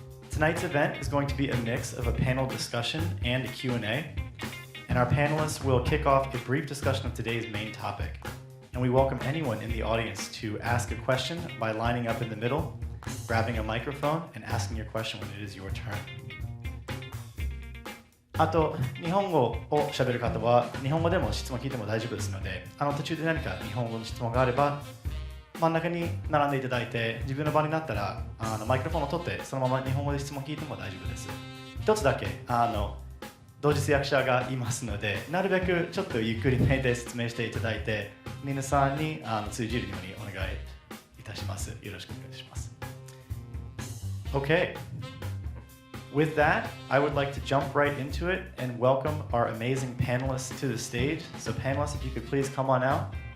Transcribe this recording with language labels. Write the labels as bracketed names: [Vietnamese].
[English] Tonight's event is going to be a mix of a panel discussion and a Q&A, and our panelists will kick off a brief discussion of today's main topic. And we welcome anyone in the audience to ask a question by lining up in the middle, grabbing a microphone, and asking your question when it is your turn. [Japanese] あと、日本語を喋る方は、日本語でも質問聞いても大丈夫ですので、途中で何か日本語の質問があれば、真ん中に並んでいただいて、自分の場になったらマイクロフォンを取って、そのまま日本語で質問聞いても大丈夫です。一つだけ同時通訳者がいますので、なるべくちょっとゆっくりめで説明していただいて、皆さんに通じるようにお願いいたします。よろしくお願いします。 [English] Okay. With that, I would like to jump right into it and welcome our amazing panelists to the stage. So panelists, if you could please come on out.